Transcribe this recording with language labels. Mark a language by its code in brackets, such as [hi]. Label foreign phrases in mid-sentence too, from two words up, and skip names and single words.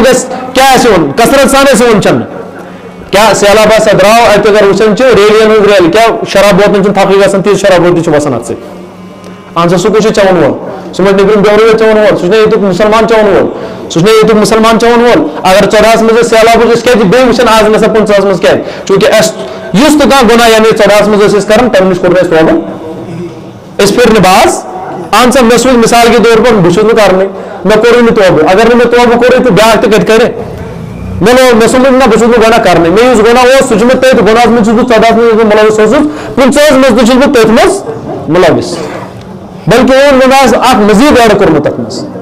[ks] گژھِ کیٛاہ آسہِ یِوان کثرت سان آسہِ یِوان چٮ۪نہٕ کیٛاہ سہلاب ہسا درٛاو اَتہِ اگر وٕچھان چھِ ریلین ہٕنٛز ریل کیٛاہ شراب بوتلن چھُنہٕ تھپھٕے گژھان تیٖژ شراب بوتلہِ چھِ وسان اَتھ سۭتۍ اہن سا سُہ کُس چھُ چٮ۪وان وول سُہ ما نیبرِم بیورٕے چٮ۪وان وول سُہ چھُنہ ییٚتیُک مُسلمان چٮ۪وان وول سُہ چھُنہ ییٚتیُک مُسلمان چٮ۪وان وول اگر 14 منٛز أسۍ سہلاب أسۍ کیٛازِ بیٚیہِ وٕچھان آز نسا 15 منٛز کیٛازِ چوٗنٛکہِ اَسہِ یُس تہِ کانٛہہ گۄناہ یعنی 14 منٛز ٲسۍ أسۍ کران تَمہِ نِش کوٚر نہٕ اَسہِ توبہٕ أسۍ پھِرۍ نہٕ باز اہن سا مےٚ سوٗز [ur] مِثال کے طور پر [ks] بہٕ چھُس نہٕ کرنٕے مےٚ کوٚرُے نہٕ توبہٕ اگر نہٕ مےٚ توبہٕ کوٚرُے تہٕ بیٛاکھ تہِ کَتہِ کرِ مےٚ لوگ مےٚ سمجھ نہ بہٕ چھُس نہٕ گۄناہ کرنٕے مےٚ یُس گۄناہ اوس سُہ چھُ مےٚ تٔتھۍ گۄناہَس منٛز چھُس بہٕ 14 منٛز یُس بہٕ مُلوث اوسُس 15 منٛز تہِ چھُس بہٕ تٔتھۍ منٛز مُلوث بلکہ اوٚن مےٚ آسہِ اکھ مزیٖد ایڈ کوٚرمُت تَتھ منٛز